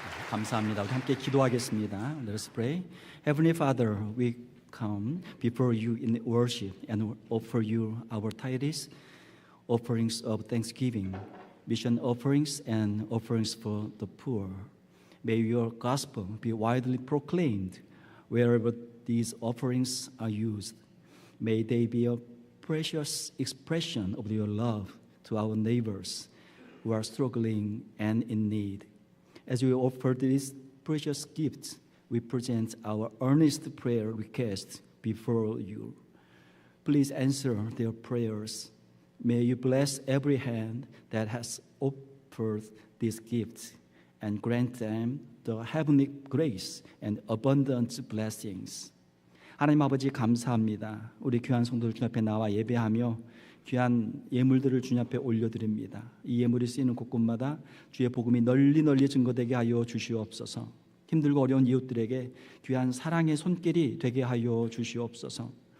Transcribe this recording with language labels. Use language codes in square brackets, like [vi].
[ko] 감사합니다. 우리 함께 기도하겠습니다. [en] Let us pray. Heavenly Father, we come before you in worship and offer you our tithes, offerings of thanksgiving, mission offerings, and offerings for the poor. May your gospel be widely proclaimed wherever these offerings are used. May they be a precious expression of your love to our neighbors who are struggling and in need. As we offer these precious gifts, we present our earnest prayer requests before you. Please answer their prayers. May you bless every hand that has offered these gifts and grant them the heavenly grace and abundant blessings. [ko] 하나님 아버지 감사합니다. 우리 귀한 성도들 주님 앞에 나와 예배하며 귀한 예물들을 주님 앞에 올려드립니다. 이 예물이 쓰이는 곳곳마다 주의 복음이 널리 증거되게 하여 주시옵소서. 힘들고 어려운 이웃들에게 귀한 사랑의 손길이 되게 하여 주시옵소서.